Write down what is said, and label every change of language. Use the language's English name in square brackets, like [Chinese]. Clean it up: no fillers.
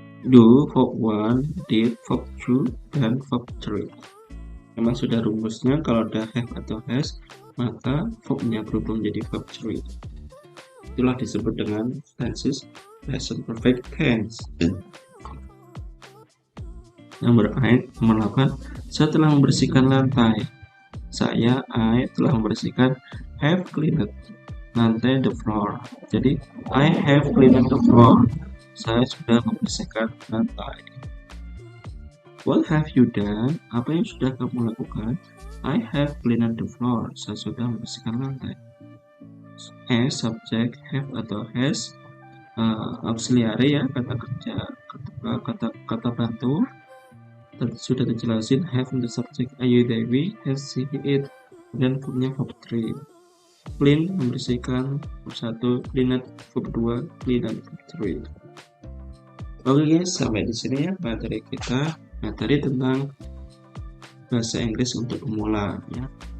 [English] Do verb 1, did verb 2, dan verb 3. [Indonesian] Memang sudah rumusnya kalau ada have atau has maka verbnya berubah menjadi verb 3. Itulah disebut dengan tenses present perfect tense. Nomor 8, saya telah membersihkan lantai. [English] I [Indonesian] telah membersihkan, [English] have cleaned lantai, the floor. Jadi I have cleaned the floor. [Indonesian] Saya sudah membersihkan lantai. [English] What have you done? [Indonesian] Apa yang sudah kamu lakukan? [English] I have cleaned the floor. [Indonesian] Saya sudah membersihkan lantai. As subject have atau has, auxiliary ya, kata kerja, kata bantu. Sudah dijelasin have untuk subject Ayu Dewi, has she it, dan verbnya verb 3. [English] Clean membersihkan, verb 1, cleaned verb 2, cleaned verb 3. [Indonesian] Oke guys, sampai di sini ya materi kita, materi tentang bahasa Inggris untuk pemula ya.